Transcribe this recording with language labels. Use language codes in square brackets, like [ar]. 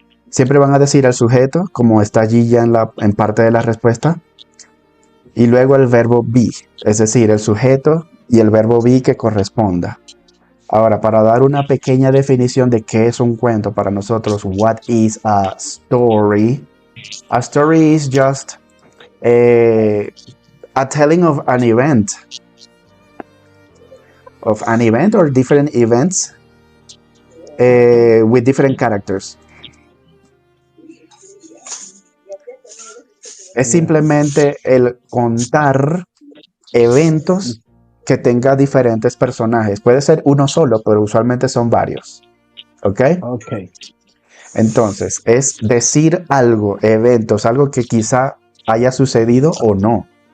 [es] Siempre van a decir al sujeto, como está allí ya en parte de la respuesta, y luego el verbo be, es decir, el sujeto y el verbo be que corresponda. Ahora, para dar una pequeña definición de qué es un cuento para nosotros, [en] what is a story? A story is just a telling of an event or different events with different characters. [es] Es simplemente el contar eventos que tenga diferentes personajes. Puede ser uno solo, pero usualmente son varios. ¿Ok? Ok. Entonces, es decir algo, eventos, algo que quizá haya sucedido o no.